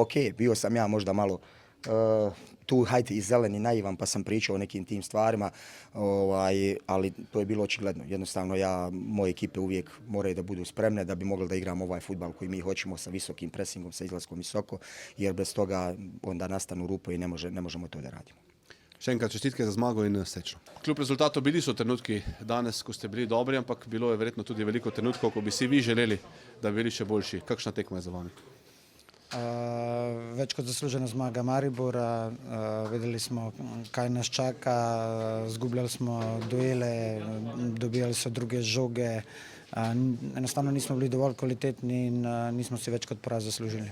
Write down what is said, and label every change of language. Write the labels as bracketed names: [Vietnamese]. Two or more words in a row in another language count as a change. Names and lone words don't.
[Bosnian] Ok, bio sam ja možda malo tu, hajde, i zeleni naivan, pa sam pričao o nekim tim stvarima, ali to je bilo očigledno. Jednostavno, moje ekipe uvijek moraju da budu spremne da bi mogli da igramo ovaj fudbal koji mi hoćemo sa visokim presingom, sa izlaskom visoko, jer bez toga onda nastanu rupe i ne možemo to da radimo. [Slovenian] Še enkrat čestitke za zmago in srečno. Kljub rezultatu bili so trenutki danes, ko ste bili dobri, ampak bilo je verjetno tudi veliko trenutkov, ko bi si vi želeli, da bi bili še boljši. Kakšna tekma je za vami? Več kot zaslužena zmaga Maribora, vedeli smo kaj nas čaka, zgubljali smo duele, dobijali so druge žoge, enostavno nismo bili dovolj kvalitetni in nismo si več kot poraz zaslužili.